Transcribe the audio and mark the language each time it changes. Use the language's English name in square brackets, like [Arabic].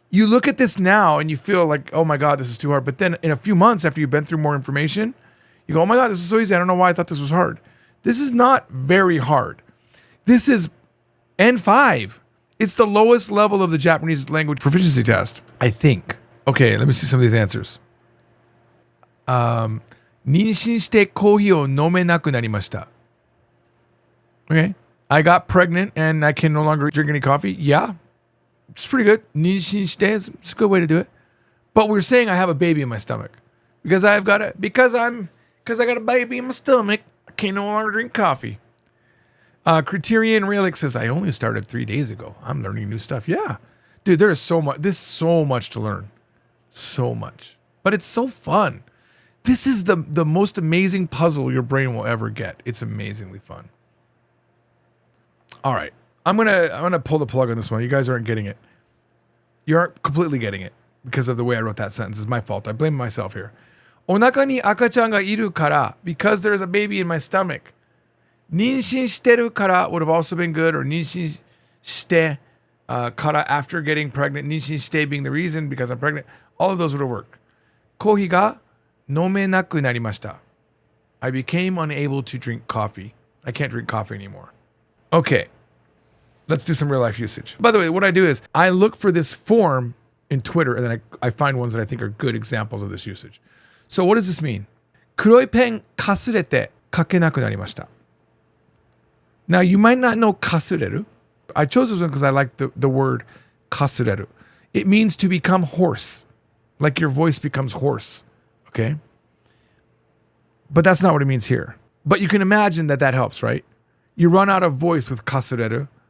[English] You look at this now and you feel like, oh my God, this is too hard. But then in a few months after you've been through more information, you go, oh my God, this is so easy. I don't know why I thought this was hard. This is not very hard. This is N5. It's the lowest level of the Japanese language proficiency test, I think. Okay, let me see some of these answers. [Japanese] 妊娠してコーヒーを飲めなくなりました. [English] Okay. I got pregnant and I can no longer drink any coffee. Yeah. It's pretty good. [Japanese] 妊娠して [English] is a good way to do it. But we're saying I have a baby in my stomach. Because I got a baby in my stomach, I can no longer drink coffee. Criterion Relic says, I only started 3 days ago. I'm learning new stuff. Yeah. Dude, there is so much. There's so much to learn. So much. But it's so fun. This is the most amazing puzzle your brain will ever get. It's amazingly fun. All right. I'm gonna pull the plug on this one. You guys aren't getting it. You aren't completely getting it because of the way I wrote that sentence. It's my fault. I blame myself here. [Japanese] お腹に赤ちゃんがいるから [English] because there's a baby in my stomach. [Japanese] 妊娠してるから [English] would have also been good, or [Japanese] 妊娠して から [English] after getting pregnant. [Japanese] 妊娠して [English] being the reason because I'm pregnant. All of those would have worked. [Japanese] コーヒーが飲めなくなりました. [English] I became unable to drink coffee. I can't drink coffee anymore. Okay. Let's do some real life usage. By the way, what I do is I look for this form in Twitter and then I find ones that I think are good examples of this usage. So what does this mean? [Japanese] 黒いペンかすれて書けなくなりました. [English] Now you might not know かすれる. I chose this one because I like the word かすれる. It means to become hoarse. Like your voice becomes hoarse. Okay? But that's not what it means here. But you can imagine that helps, right? You run out of voice with かすれる.